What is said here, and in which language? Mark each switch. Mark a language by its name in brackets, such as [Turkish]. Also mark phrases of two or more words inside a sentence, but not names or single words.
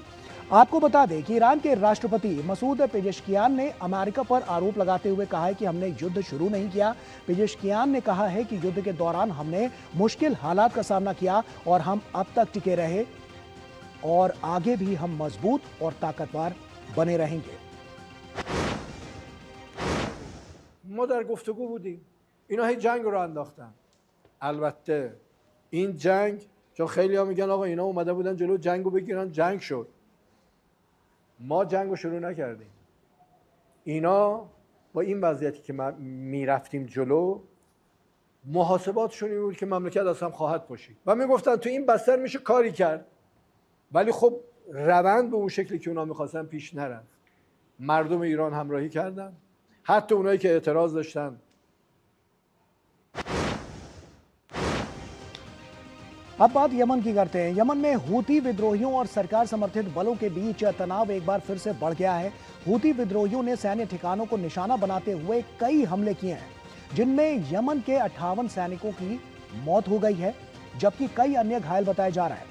[Hindi] आपको बता दें कि ईरान के राष्ट्रपति मसूद पेजेश्कियान ने अमेरिका पर आरोप लगाते हुए कहा है कि हमने युद्ध शुरू नहीं किया। पेजेश्कियान ने कहा है कि युद्ध के दौरान हमने मुश्किल हालात का सामना किया और हम अब तक टिके रहे, और आगे भी हम मजबूत और ताकतवर बने रहेंगे। [Persian] ما در گفتگو بودیم. اینا هی جنگ رو انداختن. البته این جنگ چون خیلی‌ها میگن آقا اینا اومده بودن جلو جنگ رو بگیرن، جنگ شد. ما جنگ رو شروع نکردیم. اینا با این وضعیتی که ما میرفتیم جلو، محاسباتشون این بود که مملکت اصلا خواهد پاشید و میگفتن تو این بستر میشه کاری کرد، ولی خب روند به اون شکلی که اونا میخواستن پیش نرفت. مردم ایران همراهی کردن، حتی اونایی که اعتراض داشتن. [Hindi] अब बात यमन की करते हैं। यमन में हूती विद्रोहियों और सरकार समर्थित बलों के बीच तनाव एक बार फिर से बढ़ गया है। हूती विद्रोहियों ने सैन्य ठिकानों को निशाना बनाते हुए कई हमले किए हैं, जिनमें यमन के 58 सैनिकों की मौत हो गई है, जबकि कई अन्य घायल बताए जा रहे हैं।